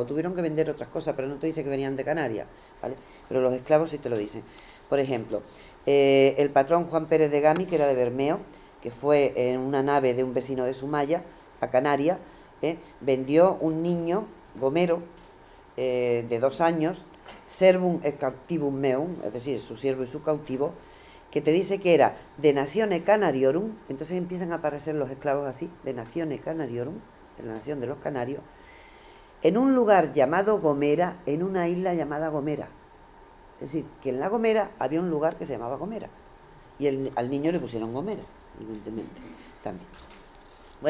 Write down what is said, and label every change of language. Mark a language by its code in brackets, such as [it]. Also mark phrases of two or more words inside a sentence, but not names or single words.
[es] Tuvieron que vender otras cosas, pero no te dice que venían de Canarias, ¿vale?, pero los esclavos sí te lo dicen. Por ejemplo, el patrón Juan Pérez de Gami, que era de Bermeo, que fue en una nave de un vecino de Sumaya a Canarias, vendió un niño gomero de 2 años, [la] servum et captivum meum, [es] es decir, su siervo y su cautivo, que te dice que era de [la] nazione Canariorum. [es] Entonces empiezan a aparecer los esclavos así, de [la] nazione Canariorum, [es] de la nación de los canarios, en un lugar llamado Gomera, en una isla llamada Gomera. Es decir, que en la Gomera había un lugar que se llamaba Gomera, y al niño le pusieron Gomera, evidentemente, también.